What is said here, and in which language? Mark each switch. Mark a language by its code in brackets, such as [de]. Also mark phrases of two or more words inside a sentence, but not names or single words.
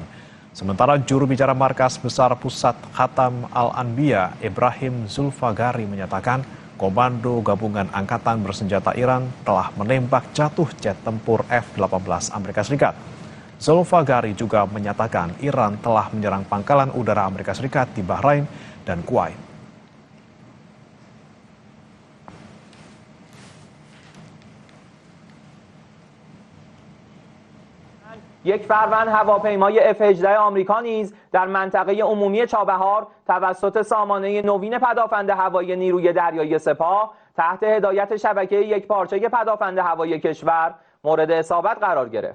[id] Sementara juru bicara Markas Besar Pusat Khatam Al-Anbiya Ibrahim Zulfagari menyatakan Komando Gabungan Angkatan Bersenjata Iran telah menembak jatuh jet tempur F-18 Amerika Serikat. Zulfagari juga menyatakan Iran telah menyerang pangkalan udara Amerika Serikat di Bahrain dan Kuwait. [fa] یک فروند هواپیمای F-18 آمریکا نیز در منطقه عمومی چابهار توسط سامانه نوین پدافند هوایی نیروی دریایی سپاه تحت هدایت شبکه یکپارچه پدافند هوایی کشور مورد اصابت قرار گرفت.